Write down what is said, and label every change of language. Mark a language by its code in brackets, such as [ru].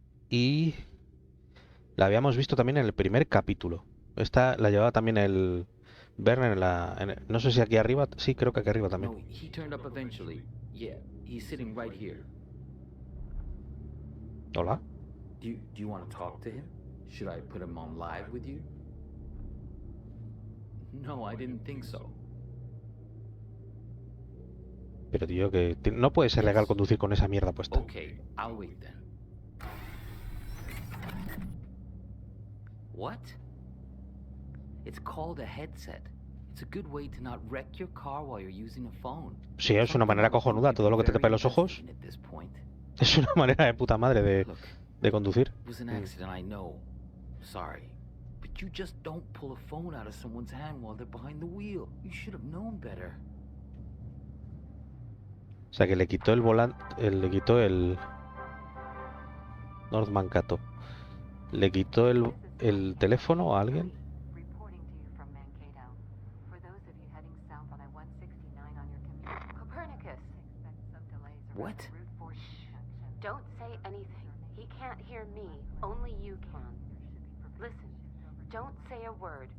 [es] Y la habíamos visto también en el primer capítulo. Esta la llevaba también el Verme no sé si aquí arriba. Sí, creo que aquí arriba también. [en] No, he turned up eventually. Yeah, he's sitting right here. [es] Hola. [en] Do you want to talk to him? Should I put him on live with you? No, I didn't think so. [es] Pero tío, que no puede ser legal conducir con esa mierda puesta. [en] Okay, I'll wait then. What? It's called a headset. It's a good way to not wreck your car while you're using a phone. [es] Sí, es una manera cojunuda. Todo lo que te tape los ojos. [en] At this point. [es] Es una manera de puta madre [en] Look, [es] de conducir. [en] it was an accident, I know. Sorry. But you just don't pull a phone out of someone's hand while they're behind the wheel. You should have known better. [es] O sea que le quitó el volante, le quitó el North Mankato. Le quitó el teléfono a alguien. [en] Reporting to you from Mankato. For those of you heading south on I-169 on your commute, Copernicus. Expect some delays around What? Route 4 junction. Don't say anything. He can't hear me. Only you can. Listen, don't say a word.